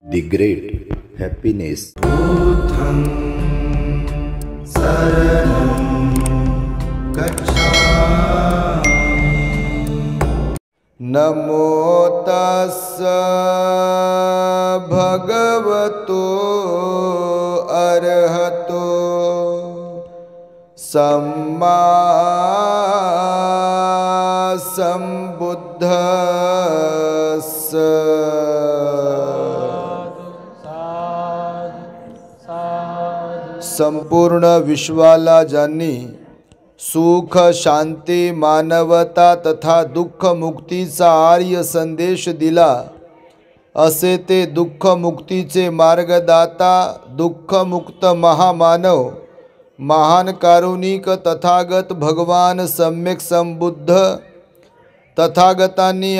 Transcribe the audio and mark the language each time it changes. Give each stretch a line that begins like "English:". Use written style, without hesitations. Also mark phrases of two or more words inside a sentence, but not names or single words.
English: The great happiness.
Pali: बुद्धं शरणं गच्छामि। नमो तस्स भगवतो अरहतो सम्मा संबुद्धस्स।
Marathi: संपूर्ण विश्वाला ज्यांनी सुख शांती मानवता तथा दुःख मुक्तीचा आर्य संदेश दिला, असे ते दुःख मुक्तीचे मार्गदाता दुःखमुक्त महामानव महान कारुणिक तथागत भगवान सम्यक संबुद्ध तथागतांनी